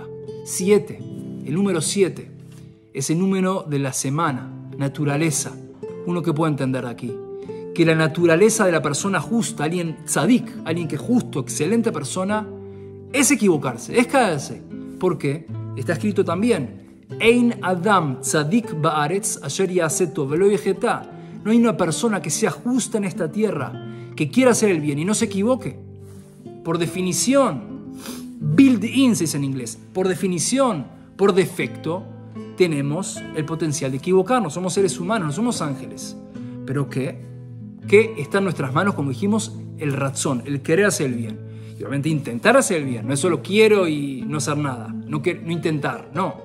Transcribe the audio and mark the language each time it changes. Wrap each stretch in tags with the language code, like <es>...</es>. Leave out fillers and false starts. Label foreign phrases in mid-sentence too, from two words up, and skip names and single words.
<es>7, el número 7, es el número de la semana, naturaleza. Uno que puede entender aquí, que la naturaleza de la persona justa, alguien tzadik, alguien que es justo, excelente persona, es equivocarse, es caerse. ¿Por qué? Está escrito también,</es> <he>אין אדם צדיק בארץ אשר יעשה טוב ולא יחטא.</he> <es>No hay una persona que sea justa en esta tierra, que quiera hacer el bien y no se equivoque. Por definición, built-in se dice en inglés, por definición, por defecto, tenemos el potencial de equivocarnos. Somos seres humanos, no somos ángeles. Pero ¿qué está en nuestras manos? Como dijimos, el razón, el querer hacer el bien. Y obviamente intentar hacer el bien. No es solo quiero y no hacer nada, no intentar, no.</es>